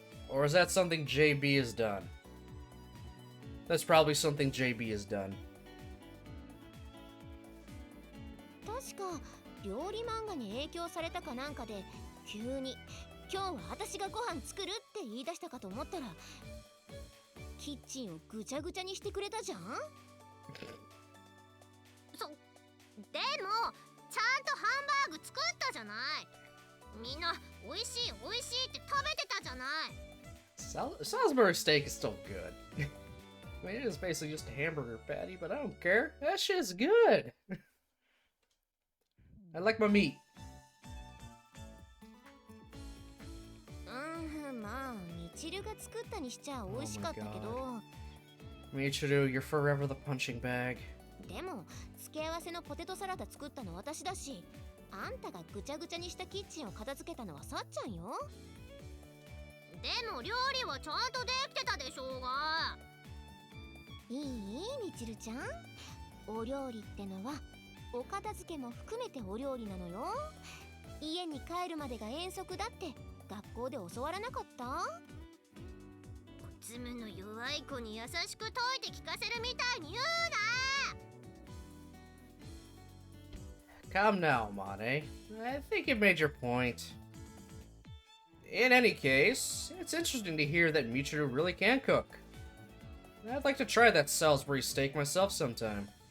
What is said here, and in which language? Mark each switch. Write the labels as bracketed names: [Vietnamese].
[English] Or is that something JB has done? That's probably something JB has done. [Japanese] 確か料理漫画に影響されたかなんかで急に今日は私がご飯作るって言い出したかと思ったらキッチンをぐちゃぐちゃにしてくれたじゃん。でもちゃんとハンバーグ作ったじゃない。みんな美味しい美味しいって食べてたじゃない。 [English] Salisbury steak is still good. I mean, it is basically just a hamburger patty, but I don't care. That shit's good. I like my meat. [Japanese] まあ、ミチルが作ったにしちゃ美味しかったけど。 [English] Michiru, you're forever the punching bag. [Japanese] でも、付け合わせのポテトサラダ作ったの私だし、あんたがぐちゃぐちゃにしたキッチンを片付けたのはさっちゃんよ。でも料理はちゃんとできてたでしょうが。いいミチルちゃん。お料理ってのはお片付けも含めてお料理なのよ。家に帰るまでが遠足だって学校で教わらなかった？おつむの弱い子に優しく説いて聞かせるみたいに言うな。 [English] Come now, Mane. I think you made your point. In any case, it's interesting to hear that Michiru really can cook. I'd like to try that Salisbury steak myself sometime.